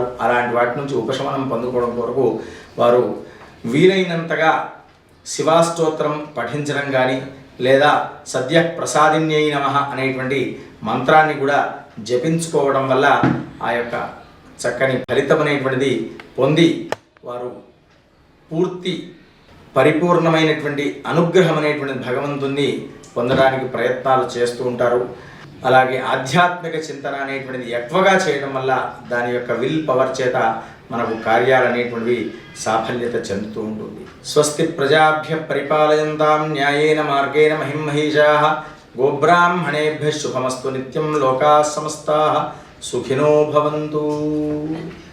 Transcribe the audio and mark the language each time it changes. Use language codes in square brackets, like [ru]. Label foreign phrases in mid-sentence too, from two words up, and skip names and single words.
[te] అలాంటి వాటి నుంచి ఉపశమనం పొందుకోవడం కొరకు వారు వీలైనంతగా శివాస్తోత్రం పఠించడం కానీ లేదా సద్య ప్రసాదిన్యై నమః అనేటువంటి మంత్రాన్ని కూడా జపించుకోవడం వల్ల ఆ యొక్క చక్కని ఫలితం అనేటువంటిది పొంది వారు పూర్తి పరిపూర్ణమైనటువంటి అనుగ్రహం అనేటువంటి భగవంతుని పొందడానికి ప్రయత్నాలు చేస్తూ ఉంటారు. అలాగే ఆధ్యాత్మిక చింతన అనేటువంటిది ఎక్కువగా చేయడం వల్ల దాని యొక్క [en] will power [te] చేత మనకు కార్యాలు అనేటువంటివి సాఫల్యత చెందుతూ ఉంటుంది. [sa] స్వస్తి ప్రజాభ్య పరిపాలయంతాం న్యాయేన మార్గేణ మహిం మహిషాః గోబ్రాహ్మణేభ్యః శుభమస్తు నిత్యం లోకాః సమస్తాః సుఖినో భవంతు.